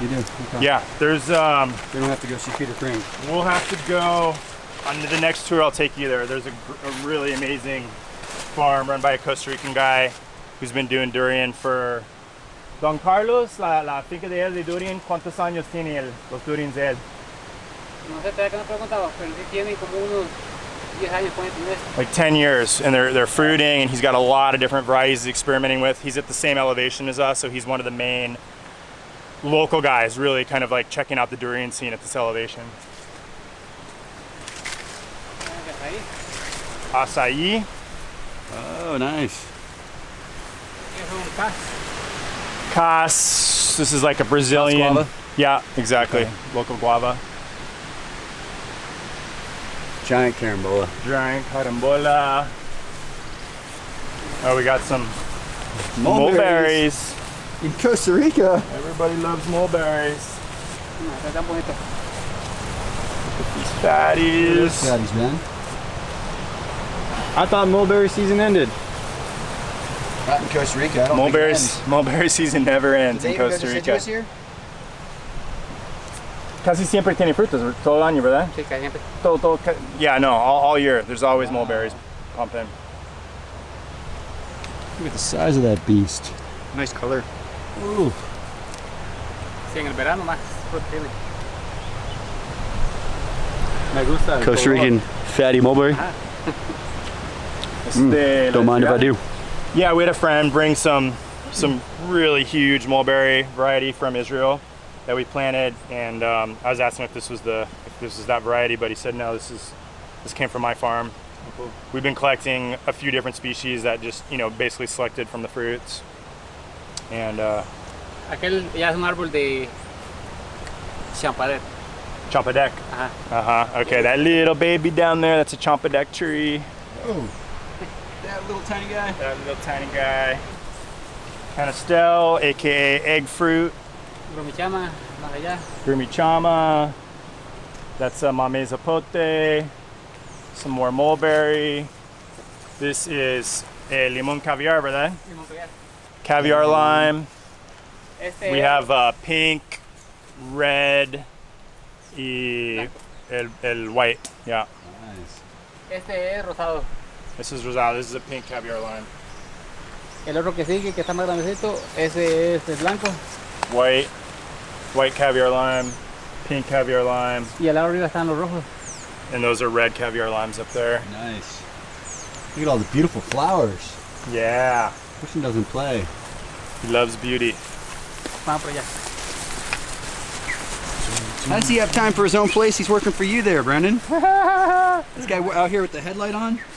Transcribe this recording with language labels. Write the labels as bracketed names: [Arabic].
[English] You do? Okay. Yeah, there's They don't have to go see Peter Crane. we'll have to go on the next tour. I'll take you there. There's a really amazing farm run by a Costa Rican guy who's been doing durian for Don Carlos, [Spanish] la finca de él de Durian. ¿Cuántos años tiene los Durians de él? No sé, todavía que no preguntaba, pero sí tienen como unos 10 años pueden tener. [English] Like 10 years, and they're fruiting, and he's got a lot of different varieties he's experimenting with. He's at the same elevation as us, so he's one of the main local guys, really kind of like checking out the durian scene at this elevation. Acai. Oh, nice. Cas. This is like a Brazilian. Guava? Yeah, exactly. Okay. Local guava. Giant carambola. Giant carambola. Oh, we got some mulberries. In Costa Rica. Everybody loves mulberries. [Spanish] No, está tan bonito. [English] These fatties. Fatties, man. I thought mulberry season ended. Not in Costa Rica. I don't Mulberry season never ends in Costa Rica. Here? [Spanish] Casi siempre tiene frutas todo el año, ¿verdad? Sí, caliente. [English] Yeah, no, all year. There's always mulberries pumping. Look at the size of that beast. Nice color. Ooh. [Spanish] Sí, en el verano más fruta tiene. Me gusta. el [English] Costa [Spanish] color. [English] Rican fatty mulberry. Don't mind if I do. Yeah, we had a friend bring some really huge mulberry variety from Israel that we planted, and I was asking if this was that variety, but he said no. This came from my farm. We've been collecting a few different species that just, you know, basically selected from the fruits. And [Spanish] Aquel ya es un árbol de Champa Jack. [English] Champa Jack. Ajá. Okay, that little baby down there, that's a Champa Jack tree. Oh. That little tiny guy. That little tiny guy. Canastel, aka egg fruit. [Spanish] Bromichama, más allá. [English] Grumichama. That's a mame zapote. Some more mulberry. This is a limon caviar, ¿verdad? [Spanish] Limón caviar. [English] Caviar lime. [Spanish] Este [English] We have pink, red, y el white. Yeah. Nice. [Spanish] Este es rosado. [English] This is rosado. This is a pink caviar lime. [Spanish] El otro que sigue, que está más grandecito, ese es el blanco. [English] White caviar lime, pink caviar lime, [Spanish] Y al lado arriba están los rojos. [English] and those are red caviar limes up there. Nice. Look at all the beautiful flowers. Yeah, Christian doesn't play. he loves beauty. [Spanish] Vamos por allá. [English] How does he have time for his own place? He's working for you there, Brendan. This guy out here with the headlight on?